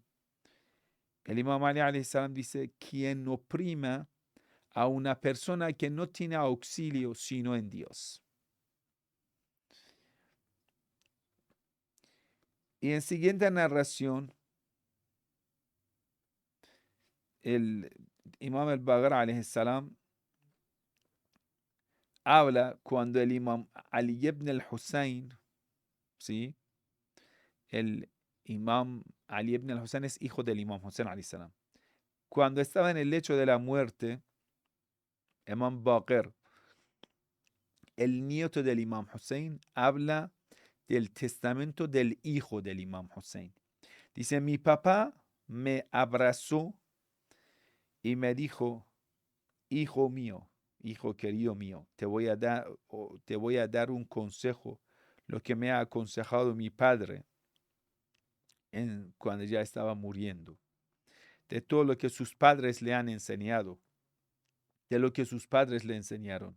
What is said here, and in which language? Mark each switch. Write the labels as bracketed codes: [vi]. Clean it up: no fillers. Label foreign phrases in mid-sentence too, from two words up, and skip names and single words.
[es] El Imam Ali [ar] عليه السلام [es] dice, quien oprima a una persona que no tiene auxilio sino en Dios. Y en siguiente narración, el Imam al-Baghr [ar] عليه السلام [es] habla cuando el Imam Ali ibn al-Hussein, ¿sí? El Imam Ali ibn al-Hussein es hijo del Imam Hussein [ar] عليه السلام. [es] Cuando estaba en el lecho de la muerte, Imam Baqir, el nieto del Imam Hussein, habla del testamento del hijo del Imam Hussein. Dice, mi papá me abrazó y me dijo, hijo mío, hijo querido mío, te voy a dar un consejo, lo que me ha aconsejado mi padre cuando ya estaba muriendo, de todo lo que sus padres le han enseñado, de lo que sus padres le enseñaron.